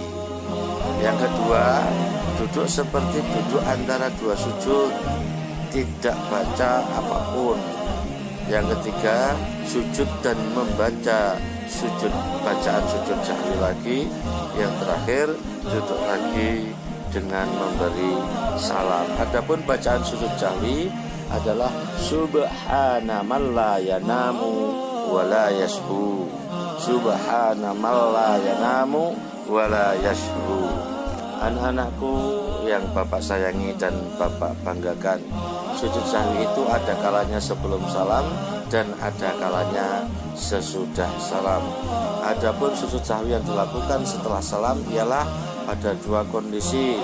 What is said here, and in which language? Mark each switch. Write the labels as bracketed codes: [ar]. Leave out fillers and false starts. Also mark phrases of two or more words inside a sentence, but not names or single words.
[id] Yang kedua, duduk seperti duduk antara 2 sujud, tidak baca apapun. Yang ketiga, sujud dan membaca bacaan sujud sahwi lagi. Yang terakhir, duduk lagi dengan memberi salam. Adapun bacaan sujud sahwi adalah [ar] سبحان من لا ينام ولا يسهو. سبحان من لا ينام ولا يسهو. [id] Anak-anakku yang Bapak sayangi dan Bapak banggakan, sujud sahwi itu ada kalanya sebelum salam dan ada kalanya sesudah salam. Adapun sujud sahwi yang dilakukan setelah salam ialah pada 2 kondisi.